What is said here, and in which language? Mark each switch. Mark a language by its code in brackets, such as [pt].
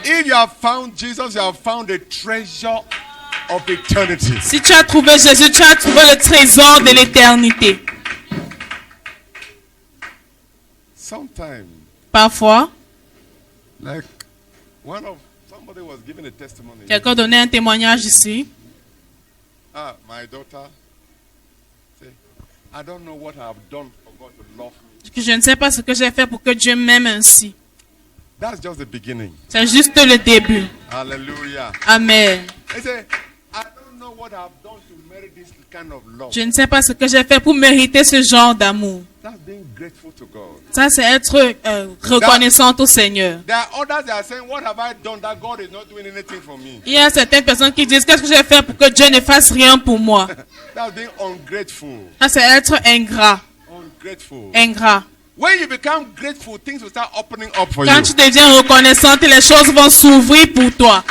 [en] If you have found Jesus, you have found a treasure of eternity. [fr] Si tu as trouvé Jésus, tu as trouvé le trésor de l'éternité. [en] Sometimes, [fr] Parfois, [en] like somebody was giving a testimony. [fr] quelqu'un donnait un témoignage ici. [en] My daughter say, I don't know what I have done for God to love me. [fr] Que je ne sais pas ce que j'ai fait pour que Dieu m'aime ainsi. [en] That's just the beginning. [fr] C'est juste le début. Hallelujah. Amen. [en] He said, I don't know what I've done to merit this kind of love. [fr] Je ne sais pas ce que j'ai fait pour mériter ce genre d'amour. [en] That's being grateful to God. [fr] Ça, c'est être reconnaissant au Seigneur. [en] There are others that are saying, what have I done that God is not doing anything for me? [fr] Il y a certaines personnes qui disent, qu'est-ce que j'ai fait pour que Dieu ne fasse rien pour moi? [en] That's being ungrateful. [fr] Ça, c'est être ingrat. [en] Ungrateful. [fr] Ingrat. [en] When you become grateful, things will start opening up for [fr] Quand [en] you. [fr] tu deviens reconnaissant, les choses vont s'ouvrir pour toi.